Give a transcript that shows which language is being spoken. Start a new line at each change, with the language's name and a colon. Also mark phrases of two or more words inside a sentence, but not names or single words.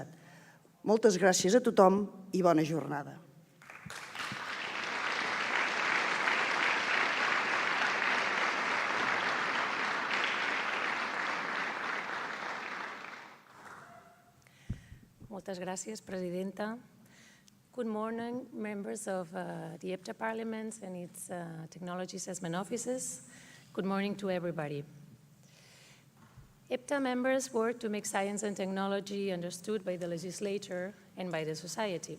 Catalan: Moltes gràcies a tothom i bona jornada. Moltes gràcies, presidenta.
English: Good morning, members of the EPTA Parliament and its Technology Assessment Offices. Good morning to everybody. EPTA members work to make science and technology understood by the legislature and by the society.